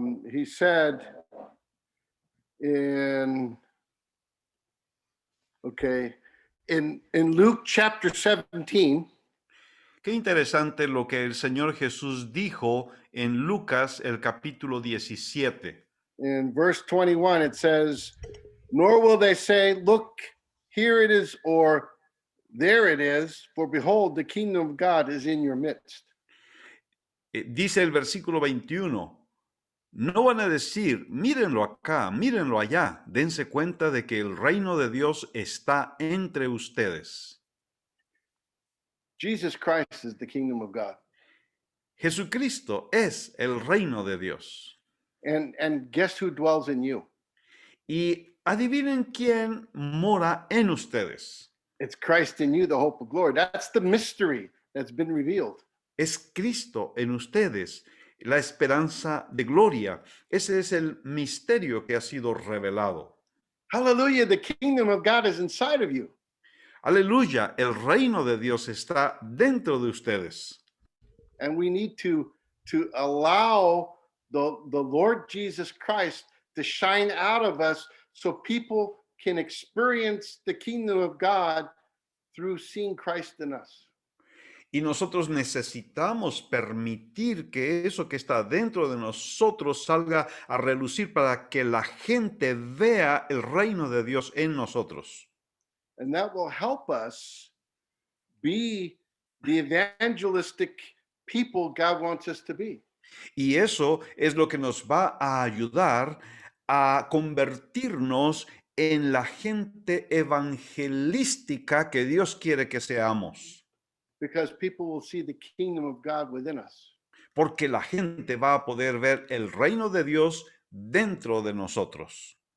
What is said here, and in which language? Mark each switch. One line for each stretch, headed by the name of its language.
English: he said in, okay, in Luke chapter 17,
Spanish: Qué interesante lo que el Señor Jesús dijo en Lucas, el capítulo 17.
English: in verse 21, it says, nor will they say, look, here it is, or there it is, for behold, the kingdom of God is in your midst.
Spanish: Dice el versículo 21, no van a decir, mírenlo acá, mírenlo allá, dense cuenta de que el reino de Dios está entre ustedes.
English: Jesus Christ is the kingdom of God.
Spanish: Jesucristo es el reino de Dios.
English: And guess who dwells in you?
Spanish: Y adivinen quién mora en ustedes.
English: It's Christ in you, the hope of glory. That's the mystery that's been revealed.
Spanish: Es Cristo en ustedes, la esperanza de gloria. Ese es el misterio que ha sido revelado.
English: Hallelujah, the kingdom of God is inside of you.
Spanish: Aleluya, el reino de Dios está dentro de ustedes.
English: And we need to allow the Lord Jesus Christ to shine out of us so people can experience the kingdom of God through seeing Christ in us.
Spanish: Y nosotros necesitamos permitir que eso que está dentro de nosotros salga a relucir para que la gente vea el reino de Dios en nosotros.
English: And that will help us be the evangelistic people God wants us to be.
Spanish: Y eso es lo que nos va a ayudar a convertirnos en la gente evangelística que Dios quiere que seamos.
English: Because people will see the kingdom of God within us.
Spanish: Porque la gente va a poder ver el reino de Dios dentro de nosotros.